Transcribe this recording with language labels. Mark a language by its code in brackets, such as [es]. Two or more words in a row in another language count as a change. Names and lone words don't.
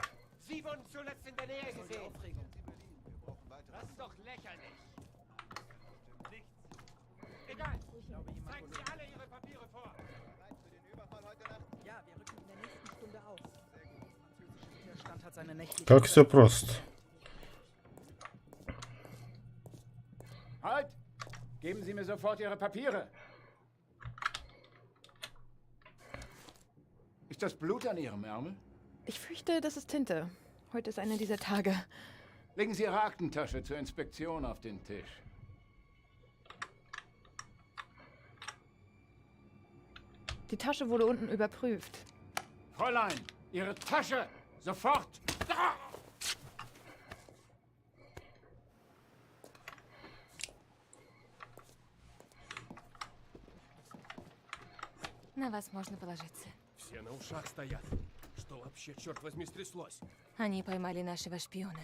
[de] Sie wurden zuletzt in der Nähe gesehen. Das ist doch lächerlich. Nichts. Egal. Zeigen Sie alle Ihre Papiere vor. Für den Überfall heute Nacht? Ja, wir rücken in der nächsten Stunde aus. Sehr gut. Französischer Widerstand hat seine nächtliche... [ru] Как все просто. [de] Halt! Geben Sie mir sofort Ihre Papiere. Ist das Blut an Ihrem Ärmel? Ich fürchte, das ist Tinte. Heute ist einer dieser Tage. Legen Sie Ihre Aktentasche zur Inspektion auf den Tisch. Die Tasche wurde unten überprüft. Fräulein, Ihre Tasche! Sofort! Da! [ru] На вас можно положиться. Все на ушах стоят. Что вообще, черт возьми, стряслось? Они поймали нашего шпиона.